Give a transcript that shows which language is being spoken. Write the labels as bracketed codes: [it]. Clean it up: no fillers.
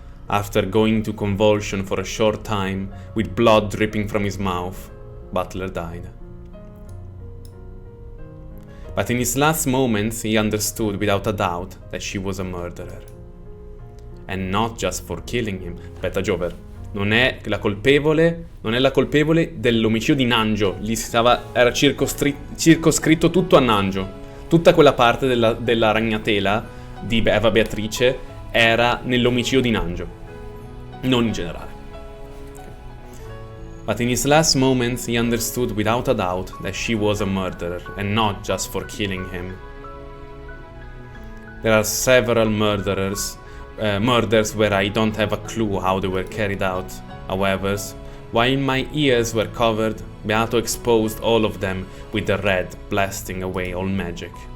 [en] After going into convulsion for a short time, with blood dripping from his mouth, Butler died. But in his last moments, he understood without a doubt that she was a murderer. And not just for killing him. [it] Aspetta, Jover. Non è la colpevole dell'omicidio di Nangio. Era circoscritto tutto a Nangio. Tutta quella parte della ragnatela di Eva Beatrice era nell'omicidio di Nangio, non in generale. [en] But in his last moments he understood without a doubt that she was a murderer, and not just for killing him. There are several murders where I don't have a clue how they were carried out. However, while my ears were covered, Beato exposed all of them with the red, blasting away all magic.